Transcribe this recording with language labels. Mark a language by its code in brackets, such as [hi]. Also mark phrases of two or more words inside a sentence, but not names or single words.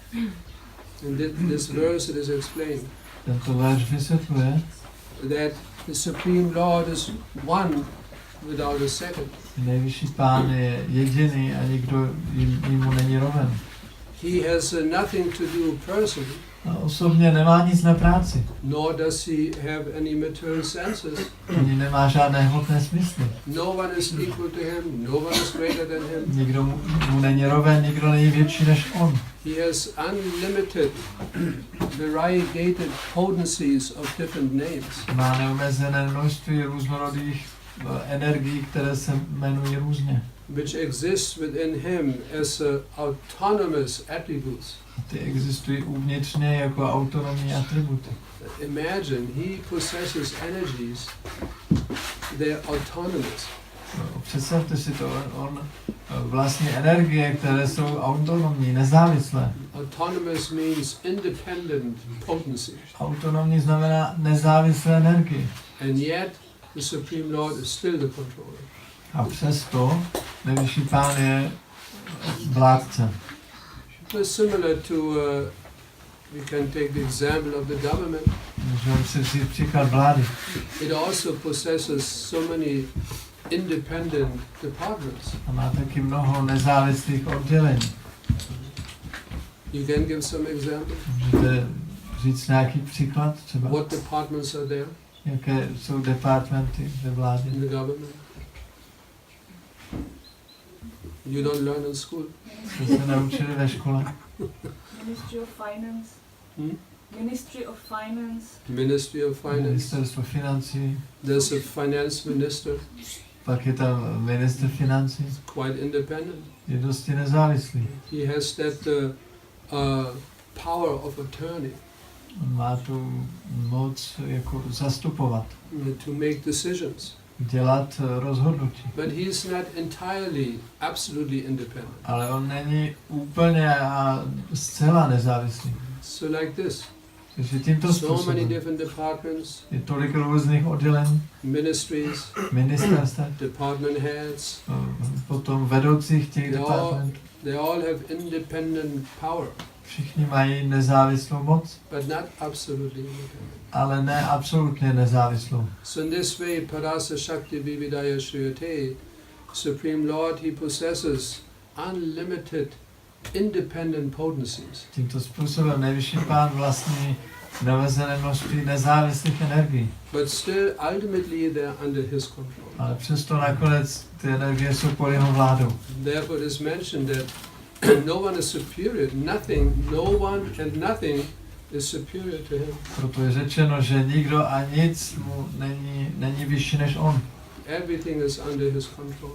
[en] In this verse it is explained [cs] tento verš vysvětluje, [en] that the Supreme Lord is one without a second. [cs] nejvyšší pán je jediný a nikdo mu není roven. [en] He has nothing to do personally, [cs] A osobně nemá nic na práci, [en] nor does he have any material senses. [cs] ani nemá žádné hmotné smysly. [en] No one is equal to him, no one is greater than him. [cs] Nikdo mu není roven, nikdo není větší než on. [en] He has unlimited, variegated potencies of different names. [cs] Má neomezené množství různorodých energií, které se jmenují různě. [en] Which exists within him as autonomous attributes. [cs] A ty existují uvnitřně jako autonomní atributy. [en] Imagine he possesses energies they're autonomous. [cs] Představte si to, on vlastní energie, které jsou autonomní, nezávislé. [en] Autonomous means independent potency. [cs] Autonomní znamená nezávislé energie. [en] And yet, the Supreme Lord is still the controller. [cs] A přesto nejvyšší pán je vládce. [en] It's similar to, we can take the example of the government. [cs] Můžeme si vzít příklad vlády. [en] It also possesses so many independent departments. [cs] A má taky mnoho nezávislých oddělení. [en] You can give some examples. [cs] Můžete říct nějaký příklad třeba? [en] What departments are there [cs] Jaké jsou departmenty ve vládě? [en] in the government? You don't learn in school. [cs] Jste se naučili ve škole? [en] Ministry of Finance. Hmm? Ministry of Finance. Ministry of Finance. [cs] Ministerstvo financí. [en] There's a finance minister, [cs] Pak je tam ministr financí. [en] quite independent. [cs] Je dosti nezávislý. [en] He has that power of attorney [cs] On má tu moc jako zastupovat, [en] to make decisions. [cs] dělat rozhodnutí. [en] But he is not entirely, absolutely independent. [cs] Ale on není úplně a zcela nezávislý. [en] So like this, [cs] Takže tímto [en] so many [cs] způsobem [en] different departments, [cs] je tolik různých oddělení, [en] ministries, [cs] ministerstev, [en] department heads, [cs] potom vedoucích těch No. departmentů. [en] they all have independent power, [cs] Všichni mají nezávislou moc, [en] but not absolutely independent. [cs] ale ne absolutně nezávislou. [en] So in this way, [sa] Parasa Shakti Vividaya Shriyate, [en] Supreme Lord, he possesses unlimited independent potencies. [cs] Tímto způsobem nejvyšší pán vlastní neomezené množství nezávislých energií. [en] But still, ultimately, they are under his control. [cs] Ale přesto nakonec ty energie jsou pod jeho vládou. [en] Therefore, it is mentioned that no one is superior. Nothing, no one and nothing is superior to him. [cs] Proto je řečeno, že nikdo a nic mu není vyšší než on. [en] Everything is under his control.